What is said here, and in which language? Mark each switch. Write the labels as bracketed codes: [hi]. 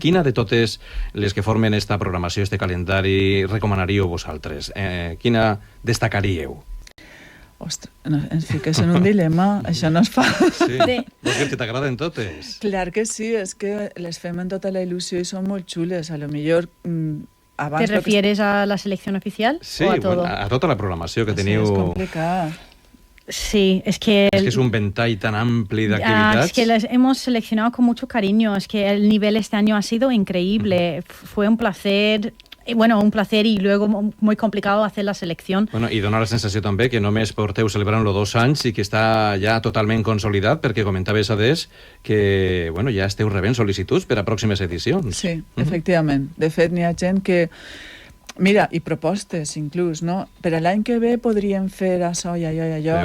[ca] Quina de totes les que formen esta programació, este calendari, recomanaríeu vosaltres? Quina destacaríeu? Ostres, ens fiques en un dilema, això no es fa. Sí. Vols dir que t'agraden totes? Clar que sí, és que les fem en tota la il·lusió i són molt xules. A lo millor... [es] ¿Te refieres a la selección oficial o a todo? [ca] Bueno, a tota la programació que teniu... Sí, és complicat. [es] Sí, es que... [ca] Es que es un ventall tan ampli d'activitats. [es] Es que las hemos seleccionado con mucho cariño. Es que el nivel este año ha sido increíble. Fue un placer... Bueno, un placer y luego muy complicado hacer la selección. [ca] Bueno, i dona la sensació també que només porteu celebrant-lo 2 anys i que està ja totalment consolidat, perquè comentaves, Adés, que bueno, ja esteu rebent sol·licituds per a pròximes edicions. Sí, efectivament. De fet, n'hi ha gent que... Mira, i propostes, inclús, no? Per a l'any que ve podríem fer això i allò i allò.